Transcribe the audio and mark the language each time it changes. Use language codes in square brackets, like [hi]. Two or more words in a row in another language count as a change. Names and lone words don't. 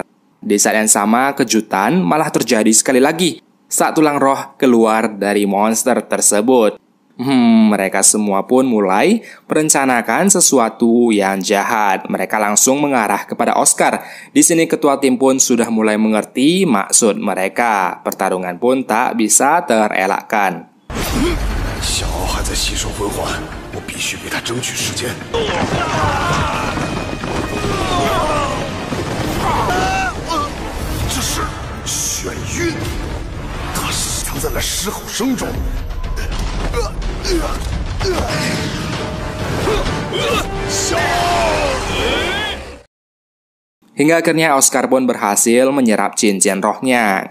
[id] Di saat yang sama, kejutan malah terjadi sekali lagi saat tulang roh keluar dari monster tersebut. Mereka semua pun mulai merencanakan sesuatu yang jahat. Mereka langsung mengarah kepada Oscar. Di sini ketua tim pun sudah mulai mengerti maksud mereka. Pertarungan pun tak bisa terelakkan. [zh] 小奥还在吸收魂环，我必须为他争取时间。这是眩晕，它是藏在了狮吼声中。 [id] Hingga akhirnya Oscar pun berhasil menyerap cincin rohnya.